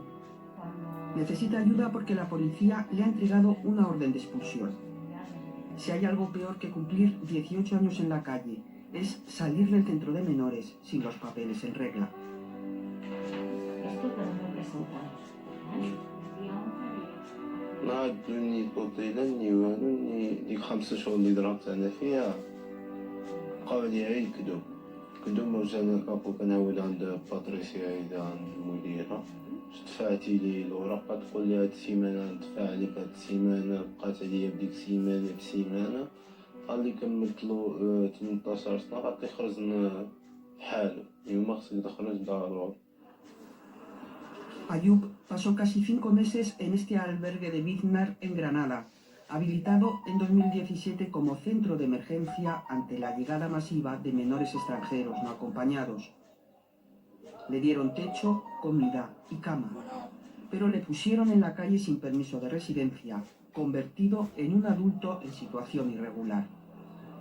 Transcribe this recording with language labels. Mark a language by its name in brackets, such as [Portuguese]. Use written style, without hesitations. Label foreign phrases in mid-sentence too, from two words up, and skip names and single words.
[Spanish] Necesita ayuda porque la policía le ha entregado una orden de expulsión. Si hay algo peor que cumplir 18 años en la calle, es salir del centro de menores sin los papeles en regla. Esto cuando presentamos. [Arabic] ما عدوني طوطيلا ني والو ني ديك 5 شهور اللي ضربت انا فيها بقاو لي غير كدو واش انا كابو كنعاود عند باتريسيا هيدا عند المديرة دفعتي لي الورقة تقول لي هاد السيمانة ندفع لك هاد السيمانة بقات عليا بديك السيمانة بسيمانة قال لي كملتلو 18 سنة غادي يخرج بحالو يما خصك تخرج ضروري. [Spanish] Ayub pasó casi 5 meses en este albergue de Biznar en Granada, habilitado en 2017 como centro de emergencia ante la llegada masiva de menores extranjeros no acompañados. Le dieron techo, comida y cama, pero le pusieron en la calle sin permiso de residencia, convertido en un adulto en situación irregular.